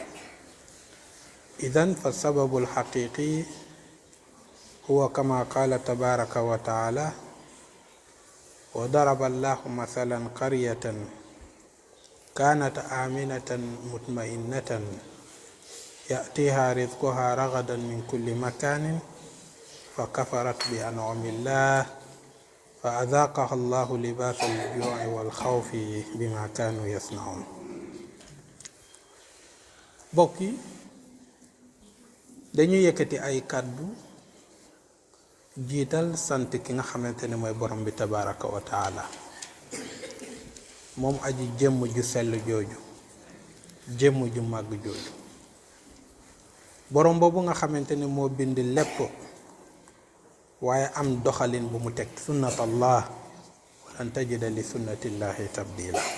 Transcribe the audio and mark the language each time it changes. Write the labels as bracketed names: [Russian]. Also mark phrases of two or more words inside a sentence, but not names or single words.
[Arabic] إذن فالسبب الحقيقي هو كما قال تبارك وتعالى: وضرب الله مثلا قرية كانت آمنة مطمئنة يأتيها رزقها رغدا من كل مكان فكفرت بأنعم الله فأذاقها الله لباس الجوع والخوف بما كانوا يصنعون. [Wolof] mbokk yi, dañuy yëkkati ay kàddu jiital sant ki nga xamante ne mooy borom bi [Arabic] تبارك وتعالى, [Wolof] moom aji jëmm ju sell jooju, jëmm ju màgg jooju, borom boobu nga xamante ne moo bind lépp waaye am doxalin bu mu teg [Arabic] سنة الله ولن تجد لسنة الله تبديلا.